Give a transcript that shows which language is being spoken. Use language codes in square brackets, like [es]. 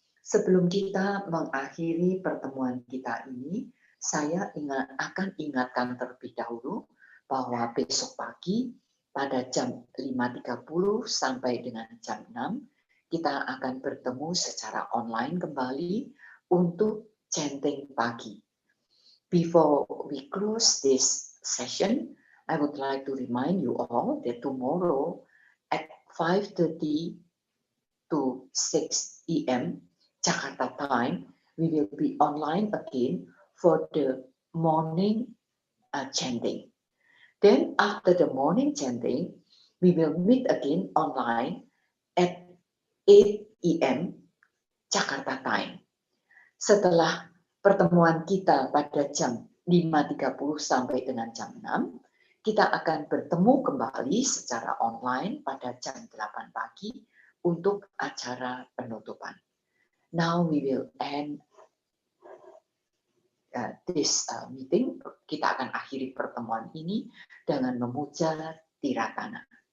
[id] Sebelum kita mengakhiri pertemuan kita ini, saya akan ingatkan terlebih dahulu bahwa besok pagi pada jam 5.30 sampai dengan jam 6, kita akan bertemu secara online kembali untuk chanting pagi. [en] Before we close this session, I would like to remind you all that tomorrow at 5:30 to 6 p.m. Jakarta time, we will be online again for the morning chanting. Then after the morning chanting, we will meet again online at 8 p.m. Jakarta time. [id] Setelah pertemuan kita pada jam 5.30 sampai dengan jam 6, kita akan bertemu kembali secara online pada jam 8 pagi untuk acara penutupan. [en] Now we will end this meeting. [id] Kita akan akhiri pertemuan ini dengan memuja Tiratana.